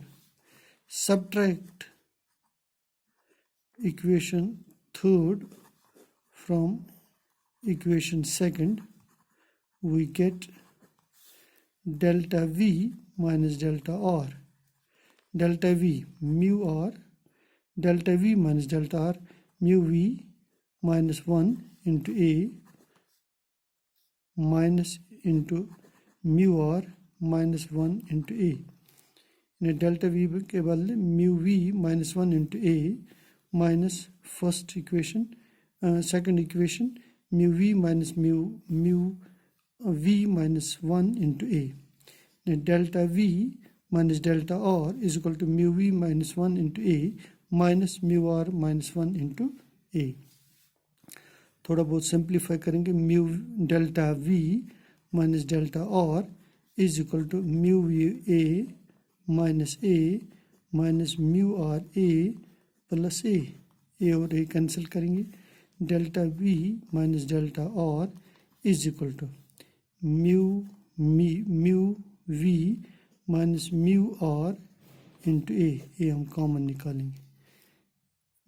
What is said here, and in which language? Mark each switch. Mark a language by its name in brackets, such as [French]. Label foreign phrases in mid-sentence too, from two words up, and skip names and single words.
[English] Subtract equation third from equation second, we get delta V minus delta R. Delta V mu R, delta V minus delta R, mu V minus 1 into A minus into mu R minus 1 into A. delta V [Hindi] के बदले [English] mu V minus 1 into A minus first equation, second equation mu V minus mu V minus 1 into A. Delta V minus delta R is equal to mu V minus 1 into A minus mu R minus 1 into A. [Hindi] थोड़ा बहुत सिंप्लीफाई करेंगे। [English] mu delta V minus delta R is equal to mu V A minus mu R A plus A और A cancel करेंगे। delta V minus delta R is equal to mu V minus mu R into A [Hindi] हम कॉमन निकालेंगे।